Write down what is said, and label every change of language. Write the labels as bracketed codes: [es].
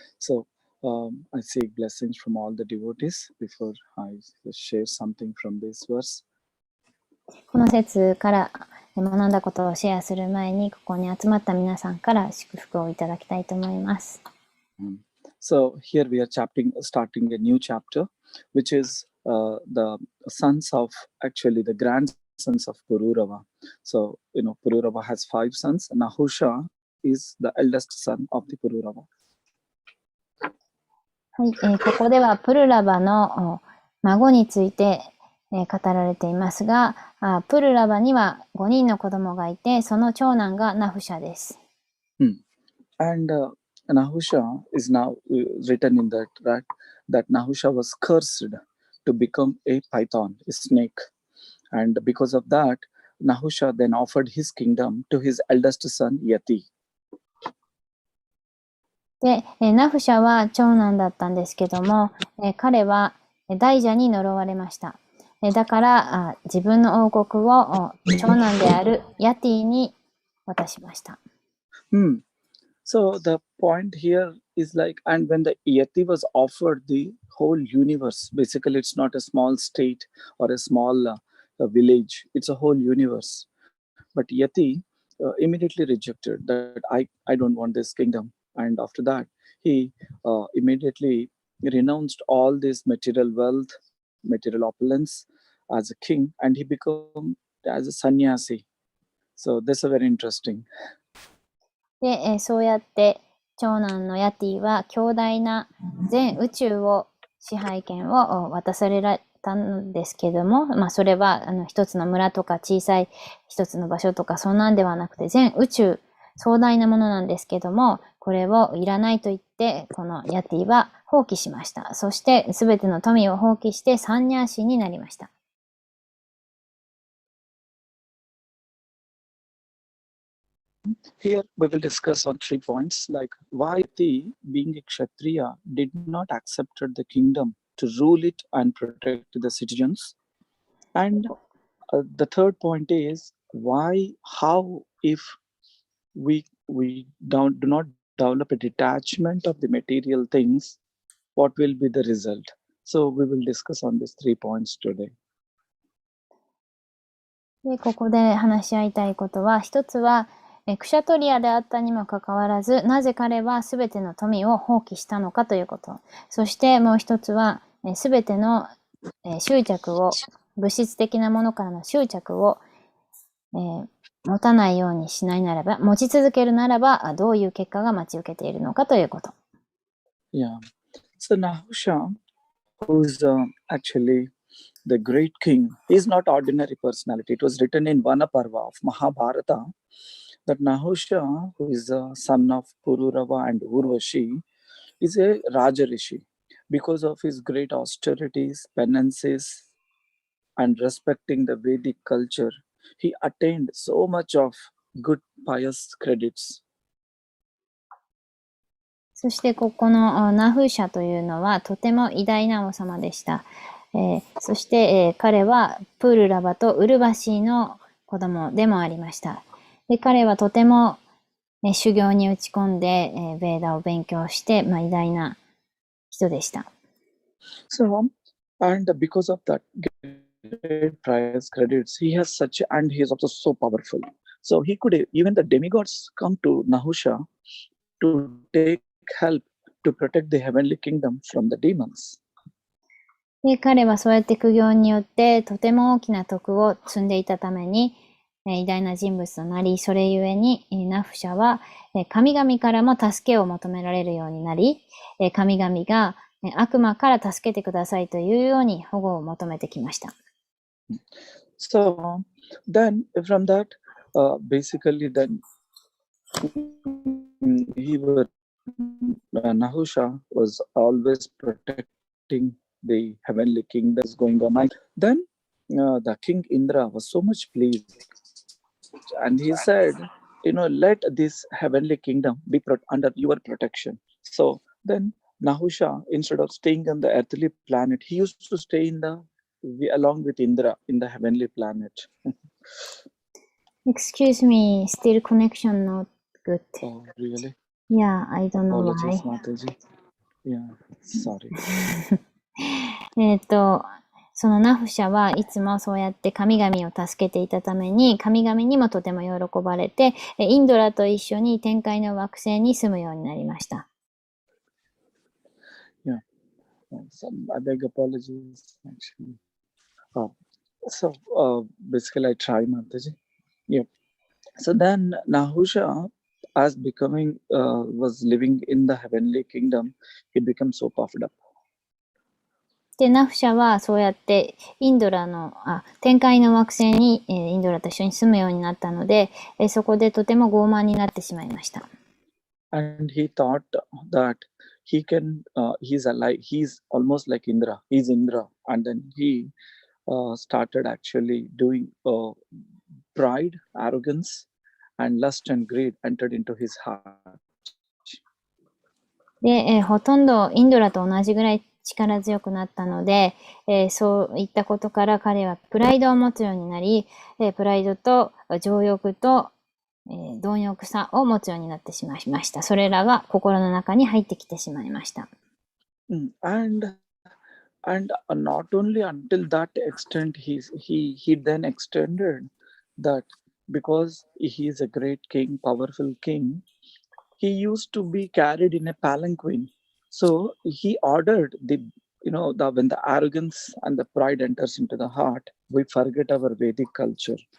[en] So I seek blessings from all the devotees before I share something from this verse. [ja] この説から学んだことをシェアする前に、ここに集まった皆さんから祝福をいただきたいと思います。 [en] So here we are starting a new chapter, which is the sons of, actually the grandsons of Pururava. So, Pururava has 5 sons. Nahusha is the eldest son of the Pururava. [ja] はい、ここではプルラバの孫について語られていますが、プルラバには5人の子供がいて、その長男がナフシャです。 [en] And Nahusha is now written in that Nahusha was cursed to become a python, a snake. And because of that, Nahusha then offered his kingdom to his eldest son Yati. [ja] で、ナフシャは長男だったんですけども、彼は大蛇に呪われました。だから自分の王国を長男であるヤティに渡しました。 [en] So the point here is like, and when the Yati was offered the whole universe, basically it's not a small state or a small village, it's a whole universe. But Yati immediately rejected that I don't want this kingdom. And after that, he immediately renounced all this material wealth, material opulence as a king, and he became as a sannyasi. So this is very interesting. [ja] で、そうやって長男のヤティは強大な全宇宙を支配権を渡されたんですけども、それは一つの村とか小さい一つの場所とかそんなんではなくて全宇宙壮大なものなんですけども、これをいらないと言ってこのヤティは放棄しました。そしてすべての富を放棄してサンニャーシーになりました。 [en] Here we will discuss on 3 points, like why Yati, being a Kshatriya, did not accept the kingdom to rule it and protect the citizens. And the third point is how if we do not develop a detachment of the material things, what will be the result? So we will discuss on these 3 points today. [ja] で、ここで話し合いたいことは、一つは、クシャトリアであったにもかかわらず、なぜ彼はすべての富を放棄したのかということ。そしてもう一つは、すべての執着を、物質的なものからの執着を、持たないようにしないならば、持ち続けるならば、どういう結果が待ち受けているのかということ。 [en] Yeah. So Nahusha, who's actually the great king, he is not ordinary personality. It was written in Vanaparva of Mahabharata that Nahusha, who is the son of Pururava and Urvashi, is a Raja Rishi. Because of his great austerities, penances, and respecting the Vedic culture, he attained so much of good pious credits. [ja] そしてここのナフーシャというのはとても偉大な王様でした。そして、彼はプールラバとウルバシーの子供でもありました。で、彼はとても、修行に打ち込んで、ベーダを勉強して、偉大な人でした。 [en] So, and because of that great prize credits, he has such, and he is also so powerful. So he could, even the demigods come to Nahusha to take help to protect the heavenly kingdom from the demons. [ja] で、彼はそうやって苦行によってとても大きな徳を積んでいたために、偉大な人物となり、それゆえにナフシャは神々からも助けを求められるようになり、神々が悪魔から助けてくださいというように保護を求めてきました。 [en] So then from that, basically then Nahusha was always protecting the heavenly kingdom going on. Then the king Indra was so much pleased, and he said, let this heavenly kingdom be under your protection. So then Nahusha, instead of staying on the earthly planet, he used to stay along with Indra in the heavenly planet. Excuse me, still connection not good. Oh, really? Yeah, I don't know why. Apologies, Mataji. Yeah, sorry. [ja] そのナフシャはいつもそうやって神々を助けていたために、神々にもとても喜ばれて、インドラと一緒に天界の惑星に住むようになりました。 [en] Yeah, I beg apologies, actually. So basically I try, Mataji. Yeah. So then Nahusha, as becoming was living in the heavenly kingdom, he became so puffed up. [ja] で、ナフシャはそうやって天界の惑星にインドラと一緒に住むようになったので、そこでとても傲慢になってしまいました。 [en] And he thought that he's almost like Indra. He's Indra, and then he started actually doing pride, arrogance, and lust and greed entered into his heart. [ja] で、ほとんどインドラと同じぐらい力強くなったので、そういったことから彼はプライドを持つようになり、プライドと情欲と、貪欲さを持つようになってしまいました。それらが心の中に入ってきてしまいました。 [en] And not only until that extent, he then extended that because he is a great king, powerful king, he used to be carried in a palanquin. So he ordered when the arrogance and the pride enters into the heart, we forget our Vedic culture.